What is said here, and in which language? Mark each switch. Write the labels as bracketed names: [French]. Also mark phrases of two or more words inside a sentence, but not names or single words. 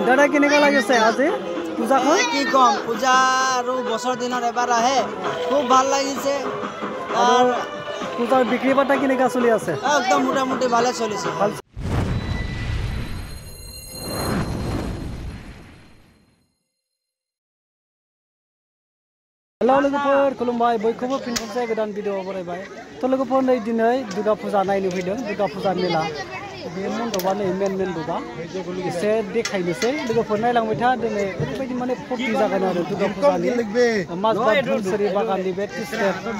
[Assamese] দাদা কেনেকুৱা লাগিছে আজি পূজাখন? কি কম, পূজা আৰু বছৰ দিনত এবাৰ আহে, খুব ভাল লাগিছে। আৰু পূজাৰ বিক্ৰী বাৰ্তা কেনেকুৱা চলি আছে? একদম মোটামুটি ভালে চলিছে। [Bodo] हेलो लोगोफोर खुलुमबाय बयखौबो फिन खनसे गोदान भिडिअ बरायबाय तो लोगोफोर नै दिनै दुर्गा फुजा नायनो फैदों दुर्गा फुजा मेला बे मन्दपआ नै मेन मन्दपआ एसे देखायनोसै लोगोफोर नायलांबाय था दिनै ओरैबायदि माने फुर्ति जागोन आरो दुर्गा फुजानि माजबाद धुलसुरि बागाननि बे टिस्टेट